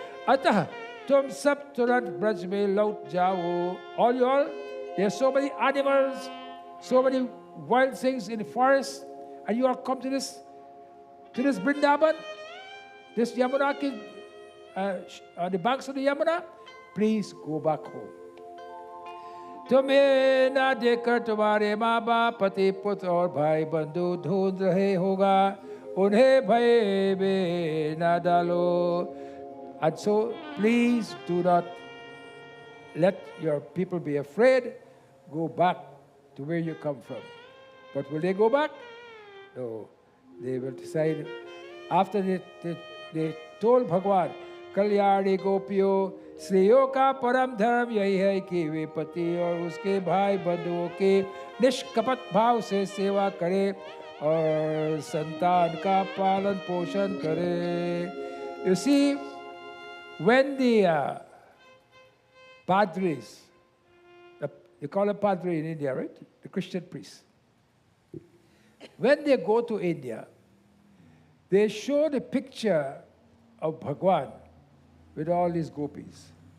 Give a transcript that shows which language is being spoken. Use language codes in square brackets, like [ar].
[hi] अतः तुम सब तुरंत ब्रज में लौट जाओ। [en] All you all, there are so many animals, so many wild things in the forest, and you all come to this Vrindavan, this Yamuna, on the banks of the Yamuna. Please go back home. [hi] तुम्हें ना देखकर तुम्हारे माँ बाप, पति पुत्र और भाई बंधु ढूंढ रहे होगा, उन्हें भय में ना डालो। [en] And so, please do not let your people be afraid. Go back to where you come from. But will they go back? No. They will decide. After they told Bhagwan, [hi] Kalyani गोपियों, स्त्रियों का परम धर्म यही है कि वे पति और उसके भाई बंधुओं के निष्कपट भाव से सेवा करें और संतान का पालन पोषण करें। [en] You see, when the padris, they call a padri in India, right? The Christian priest. When they go to India, they show the picture of Bhagwan with all these gopis.